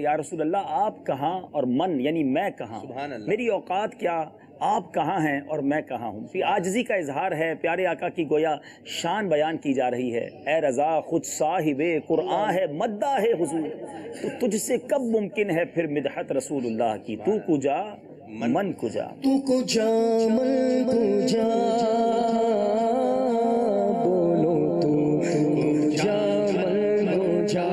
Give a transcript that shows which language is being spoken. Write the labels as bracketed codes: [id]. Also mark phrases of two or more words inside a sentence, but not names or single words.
[ur] یا رسول اللہ آپ کہاں اور من یعنی میں کہاں، میری اوقات کیا، آپ کہاں ہیں اور میں کہاں ہوں. پھر عاجزی کا اظہار ہے، پیارے آقا کی گویا شان بیان کی جا رہی ہے. اے رضا خود صاحب قرآن ہے، مدہ ہے حضور، تو تجھ سے کب ممکن ہے پھر مدحت رسول اللہ کی. [fa] تو کجا من کجا، تو کجا من کجا، بولو تو کجا من